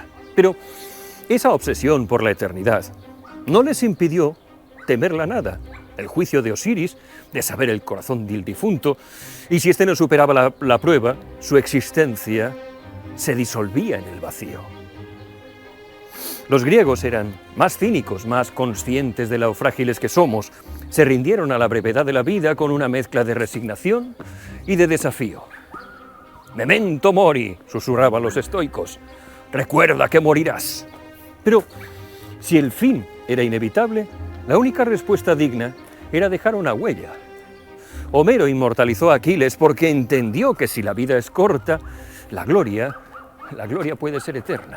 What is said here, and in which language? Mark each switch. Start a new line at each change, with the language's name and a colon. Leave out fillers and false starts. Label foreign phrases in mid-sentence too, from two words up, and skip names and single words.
Spanish: Pero esa obsesión por la eternidad no les impidió temer la nada, el juicio de Osiris, de saber el corazón del difunto, y si éste no superaba la prueba, su existencia se disolvía en el vacío. Los griegos eran más cínicos, más conscientes de lo frágiles que somos. Se rindieron a la brevedad de la vida con una mezcla de resignación y de desafío.
Latin: «Memento mori»,
Spanish: susurraban los estoicos, «recuerda que morirás». Pero si el fin era inevitable, la única respuesta digna era dejar una huella. Homero inmortalizó a Aquiles porque entendió que si la vida es corta, la gloria puede ser eterna.